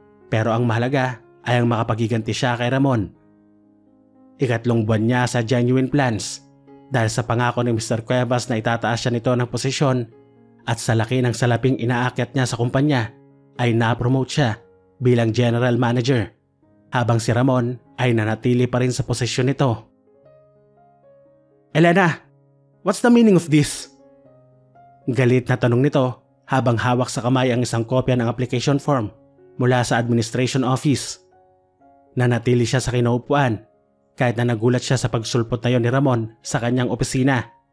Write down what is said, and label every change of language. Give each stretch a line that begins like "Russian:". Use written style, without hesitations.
Filipino: Pero ang mahalaga ay ang makapagiganti siya kay Ramon. Ikatlong buwan niya sa Genuine Plans dahil sa pangako ni Mr. Cuevas na itataas siya nito ng posisyon at sa laki ng salaping inaakyat niya sa kumpanya ay na-promote siya bilang General Manager habang si Ramon ay nanatili pa rin sa posisyon nito.
English: Elena, what's the meaning of this?
Filipino: Galit na tanong nito habang hawak sa kamay ang isang kopya ng application form mula sa administration office. Nanatili siya sa kinaupuan kahit na nagulat siya sa pagsulpot na yon ni Ramon sa kanyang opisina.